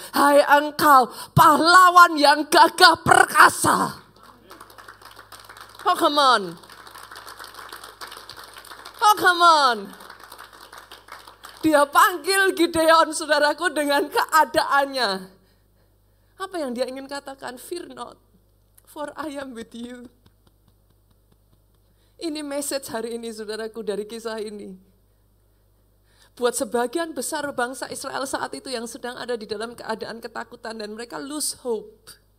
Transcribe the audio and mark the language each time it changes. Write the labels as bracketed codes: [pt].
[id] Hai engkau pahlawan yang gagah perkasa. [en] Oh come on. Oh come on. [id] Dia panggil Gideon, saudaraku, dengan keadaannya. Apa yang dia ingin katakan? [en] Fear not, for I am with you. [id] Ini message hari ini, saudaraku, dari kisah ini. Buat sebagian besar bangsa Israel saat itu yang sedang ada di dalam keadaan ketakutan dan mereka [en] lose hope.